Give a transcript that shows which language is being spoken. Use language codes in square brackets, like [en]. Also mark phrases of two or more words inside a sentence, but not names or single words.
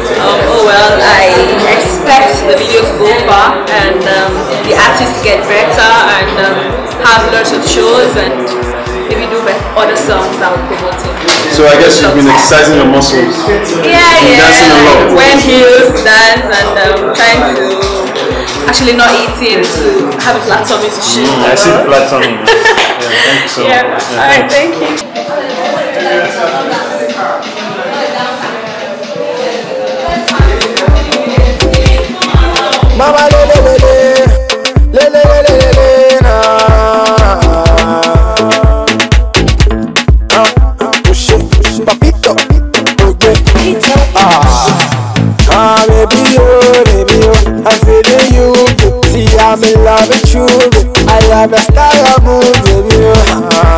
[en] Oh well, I expect the video to go far and the artists to get better and have lots of shows and maybe do other songs that will promote it. So I guess you've been exercising your muscles. Yeah. Dancing a lot. Wearing heels, dance, and trying to actually not eating to have a flat tummy to shoot. I see the flat tummy. Yeah, thank you so much. Yeah. Alright, thank you. Mama le le le le le le le le le na. Push it, papito, okay. Baby oh, I'm feeling you. See I'm in love with you. I love the style of move, baby oh.